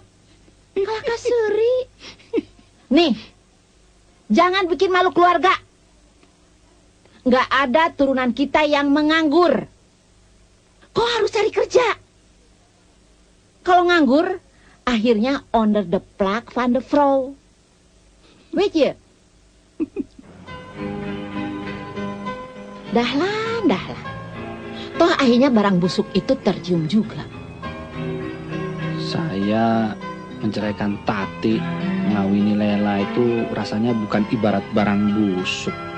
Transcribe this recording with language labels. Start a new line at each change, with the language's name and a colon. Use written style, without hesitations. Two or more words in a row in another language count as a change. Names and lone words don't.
Indonesian: Kalah kaseri. Nih, jangan bikin malu keluarga. Nggak ada turunan kita yang menganggur. Kau harus cari kerja. Kalau nganggur, akhirnya
Dutch: onder de plak van de vrouw. Weet je? Dahlan.
Indonesian: Toh akhirnya barang busuk itu tercium juga. Saya menceraikan Tati, mengawini Lela itu rasanya bukan ibarat barang busuk.